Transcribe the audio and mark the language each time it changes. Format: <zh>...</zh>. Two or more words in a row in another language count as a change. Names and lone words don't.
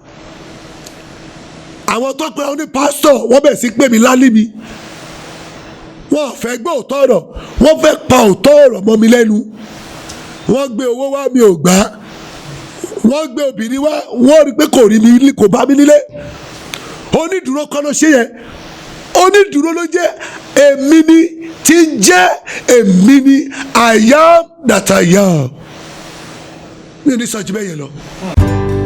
<yo>àwọn tó pẹ́ oní pásítọ̀ wọ́n bẹ̀ sí pè mí lálẹ́ mi wọ́n fẹ́ gbọ́ òótọ́ ọ̀rọ̀ wọ́n fẹ́ pa òótọ́ ọ̀rọ̀ mọ́ mi lẹ́nu wọ́n gbé owó wá mi ò gbà, wọ́n gbé obìnrin wá wọ́n rí pé kò bá mi nílé. Onídùúró kọ́ ló ṣe yẹn, onídùúró ló jẹ́. Èmi ni tí ń jẹ́ èmi ni</yo> <en>I am that I am.</en> <yo>Mi ò ní sọ jù bẹ́ẹ̀ yẹn lọ.</yo>